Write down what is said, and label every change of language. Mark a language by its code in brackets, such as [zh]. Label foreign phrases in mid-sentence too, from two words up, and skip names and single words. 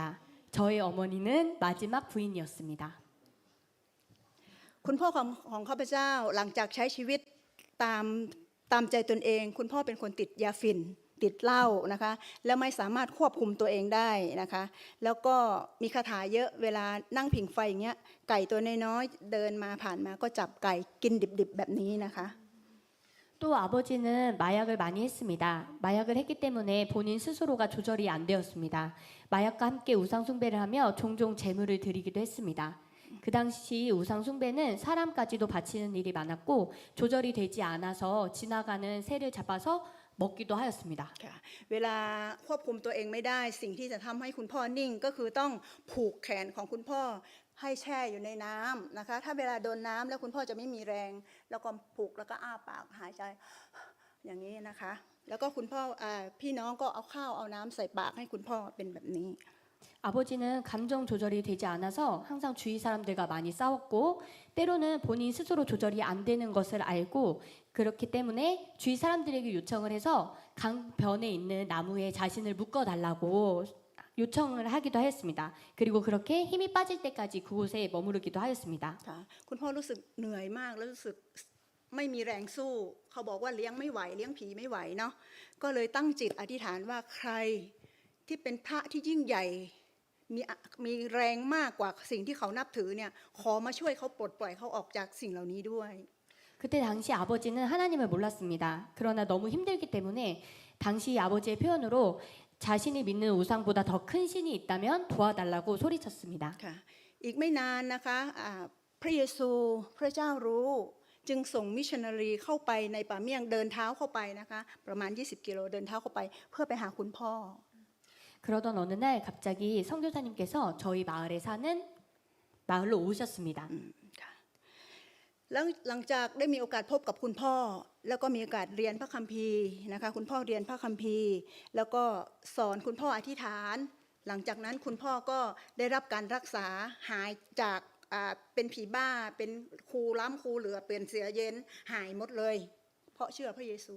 [ko] 저의 어머니는 마지막 부인이었습니다. [th] คุณพ่อของข้าพเจ้าหลังจากใช้ชีวิตตามใจตนเองคุณพ่อเป็นคนติดยาฝิ่นติดเหล้านะคะแล้วไม่สามารถควบคุมตัวเองได้นะคะแล้วก็มีคาถาเยอะเวลานั่งผิงไฟอย่างเงี้ยไก่ตัวน้อยๆเดินมาผ่านมาก็จับไก่กินดิบๆแบบนี้นะคะ [ko] 또 아버지는 마약을 많이 했습니다. 마약을 했기 때문에 본인 스스로가 조절이 안 되었습니다. 마약과 함께 우상 숭배를 하며 종종 제물을 드리기도 했습니다. 그 당시 우상 숭배는 사람까지도 바치는 일이 많았고 조절이 되지 않아서 지나가는 새를 잡아서 먹기도 하였습니다. [th] เวลาควบคุมตัวเองไม่ได้สิ่งที่จะทำให้คุณพ่อนิ่งก็คือต้องผูกแขนของคุณพ่อให้แช่อยู่ในน้ำนะคะถ้าเวลาโดนน้ำแล้วคุณพ่อจะไม่มีแรงแล้วก็ผูกแล้วก็อ้าปากหายใจอย่างนี้นะคะแล้วก็คุณพ่อพี่น้องก็เอาข้าวเอาน้ำใส่ปากให้คุณพ่อเป็นแบบนี้ [ko] 아버지는 감정 조절이 되지 않아서 항상 주위 사람들과 많이 싸웠고 때로는 본인 스스로 조절이 안 되는 것을 알고 그렇기 때문에 주위 사람들에게 요청을 해서 강변에 있는 나무에 자신을 묶어달라고 요청을 하기도 하였습니다. 그리고 그렇게 힘이 빠질 때까지 그곳에 머무르기도 하였습니다. [th] คุณพ่อรู้สึกเหนื่อยมากแล้วรู้สึกไม่มีแรงสู้เขาบอกว่าเลี้ยงไม่ไหวเลี้ยงผีไม่ไหวเนาะก็เลยตั้งจิตอธิษฐานว่าใครที่เป็นพระที่ยิ่งใหญ่มีแรงมากกว่าสิ่งที่เขานับถือเนี่ยขอมาช่วยเขาปลดปล่อยเขาออกจากสิ่งเหล่านี้ด้วย [ko] 그때 당시 아버지는 하나님을 몰랐습니다. 그러나 너무 힘들기 때문에 당시 아버지의 표현으로 자신이 믿는 우상보다 더 큰 신이 있다면 도와달라고 소리쳤습니다. [th] อีกไม่นานนะคะพระเยซูพระเจ้ารู้จึงส่งมิชชันนารีเข้าไปในป่าเมี่ยงเดินเท้าเข้าไปนะคะประมาณ20 กิโลเดินเท้าเข้าไปเพื่อไปหาคุณพ่อ [ko] 그러던 어느 날 갑자기 선교사님께서 저희 마을에 사는 마을로 오셨습니다. [th] แล้วหลังจากได้มีโอกาสพบกับคุณพ่อแล้วก็มีโอกาสเรียนพระคัมภีร์นะคะคุณพ่อเรียนพระคัมภีร์แล้วก็สอนคุณพ่ออธิษฐานหลังจากนั้นคุณพ่อก็ได้รับการรักษาหายจากเป็นผีบ้าเป็นครูล้ำครูเหลือเปลี่ยนเสียเย็นหายหมดเลย เพราะเชื่อพระเยซู